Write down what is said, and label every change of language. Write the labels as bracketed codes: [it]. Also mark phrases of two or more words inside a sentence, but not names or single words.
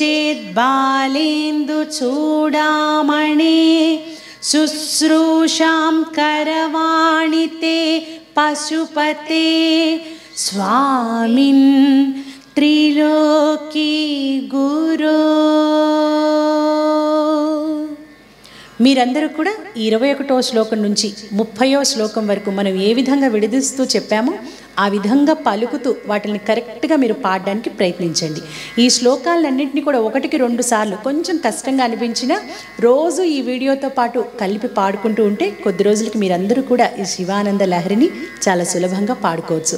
[sa] चेद्बालेन्दुचूडामणे शुश्रूषां करवाणि ते पशुपते स्वामिन् त्रिलोकी गुरो [te] మీరందరూ కూడా 21వ శ్లోకం నుంచి 30వ శ్లోకం వరకు మనం ఏ విధంగా విడదీస్తూ చెప్పామో ఆ విధంగా పలుకుతూ వాటిని కరెక్ట్గా మీరు పాడడానికి ప్రయత్నించండి. ఈ శ్లోకాలన్నింటినీ కూడా 1-2 సార్లు కొంచెం కష్టంగా అనిపించినా రోజు ఈ వీడియోతో పాటు కలిపి పాడుకుంటూ ఉంటే కొద్ది రోజులకి మీరందరూ కూడా ఈ శివానంద లహరిని చాలా సులభంగా పాడుకోవచ్చు.